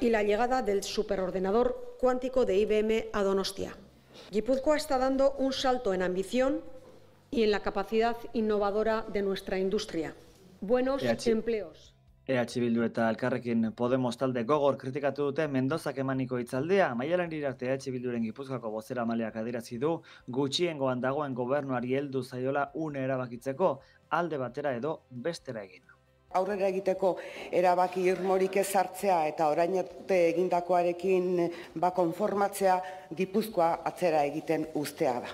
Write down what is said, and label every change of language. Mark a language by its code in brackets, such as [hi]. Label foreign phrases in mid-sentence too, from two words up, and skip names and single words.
[es] y la llegada del superordenador cuántico de IBM a Donostia. Guipúzcoa está dando un salto en ambición y en la capacidad innovadora de nuestra industria. Buenos empleos. [eu] EH Bildu eta Elkarrekin Podemos talde gogor kritikatu dute Mendozak emaniko hitzaldia. Maialen arte EH Bilduren Gipuzkoako bozeramaileak adierazi du gutxiengoan dagoen gobernuari heldu zaiola une erabakitzeko alde batera edo bestera egin. Aurrera egiteko erabaki irmorik ez hartzea eta orain arte egindakoarekin konformatzea Gipuzkoa atzera egiten uztea da.